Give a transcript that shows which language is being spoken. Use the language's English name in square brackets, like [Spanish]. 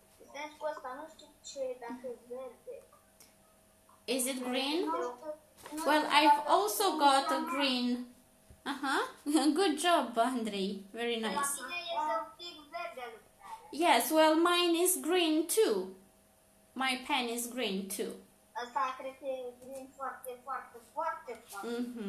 [Romanian] Stai cu asta, nu știu ce, dacă e verde. [English] Is it green? Well, I've also got a green. Good job, Andrei. Very nice. [Romanian] La mine e să pic verde lucrarea. [English] Yes, well, mine is green too. My pen is green too. [Romanian] Asta cred că e green foarte, foarte, foarte, foarte.